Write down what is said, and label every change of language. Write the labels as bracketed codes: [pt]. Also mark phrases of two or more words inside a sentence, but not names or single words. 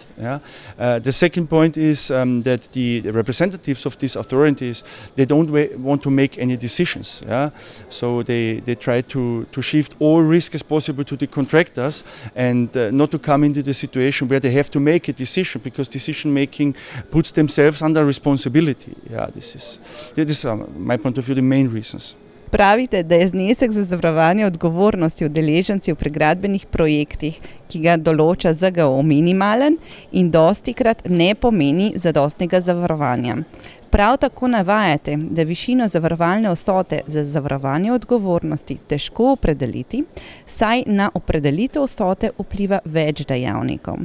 [en] The second point is that the representatives of these authorities, they don't want to make any decisions. So they try to shift all risk as possible to the contractors and not to come into the situation where they have to make a decision, because decision making puts themselves under responsibility. This is my point of view the main reasons. [sl] Pravite, da je znesek za zavarovanje odgovornosti udeležencev pri gradbenih projektih, ki ga določa ZGO, minimalen in dostikrat ne pomeni zadostnega zavarovanja. Prav tako navajate, da višino zavarovalne vsote za zavarovanje odgovornosti težko opredeliti, saj na opredelitev vsote vpliva več dejavnikov.